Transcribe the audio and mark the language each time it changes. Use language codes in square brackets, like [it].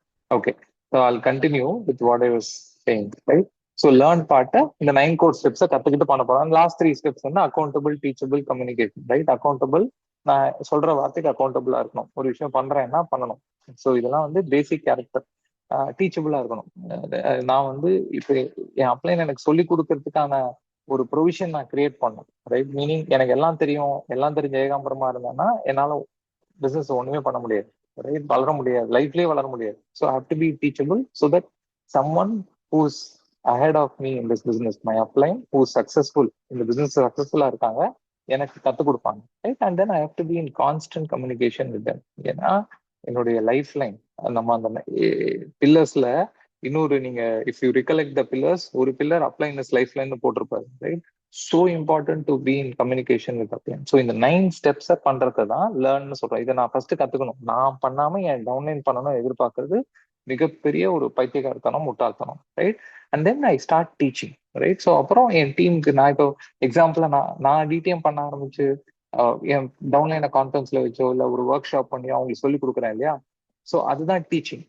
[en] Okay, so I'll continue with what I was saying. Right? [ta] So learn பார்ட்டை இந்த 9 core ஸ்டெப்ஸை கத்துக்கிட்டு பண்ண போறோம். லாஸ்ட் 3 ஸ்டெப்ஸ் வந்து accountable, teachable, communication. Right? Accountable, நான் சொல்ற வார்த்தைக்கு அக்கௌண்டபிளா இருக்கணும். ஒரு விஷயம் பண்றேன்னா பண்ணணும். ஸோ இதெல்லாம் வந்து பேசிக் கேரக்டர். டீச்சபிளா இருக்கணும். நான் வந்து இப்போ என் அப்ளைன் எனக்கு சொல்லி கொடுக்கறதுக்கான ஒரு ப்ரொவிஷன் நான் கிரியேட் பண்ணணும். ரைட்? மீனிங் எனக்கு எல்லாம் தெரியும், எல்லாம் தெரிஞ்ச ஏகாம்பரமா இருந்தேன்னா என்னால பிசினஸ் ஒண்ணுமே பண்ண முடியாது. ரைட்? வளர முடியாது, லைஃப்லயே வளர முடியாது. [en] so I have to be teachable so that someone who's ahead of me in this business, my upline who's successful in the business, successful [ta] இருக்காங்க, எனக்கு கற்றுக் கொடுப்பாங்க. [en] Right? And then I have to be in constant communication with them. [ta] ஏன்னா என்னுடைய life line நம்ம அந்த பில்லர்ஸ்ல இன்னொரு, நீங்க [en] if you recollect the pillars, [ta] ஒரு பில்லர் அப்ளைனஸ் லைஃப் லைன் போட்டிருப்பாரு. [en] Right? so important to be in communication with upline. [ta] So இந்த 9 ஸ்டெப்ஸை பண்றதை தான் லேர்ன்னு சொல்றேன். இதை நான் ஃபர்ஸ்ட் கத்துக்கணும். நான் பண்ணாம என் டவுன்லைன் பண்ணணும் எதிர்பார்க்கறது மிகப்பெரிய ஒரு பைத்தியக்காரத்தனம், முட்டாள்தனம். Right? [en] And then I start teaching. [ta] Right? So அப்புறம் என் டீமுக்கு நான் இப்போ எக்ஸாம்பிள நான் டிடிஎம் பண்ண ஆரம்பிச்சு என் டவுன்லைனை கான்ஃபரன்ஸ்ல வச்சோ இல்லை ஒரு ஒர்க் ஷாப் பண்ணி அவங்களுக்கு சொல்லி கொடுக்குறேன் இல்லையா? ஸோ அதுதான் டீச்சிங்.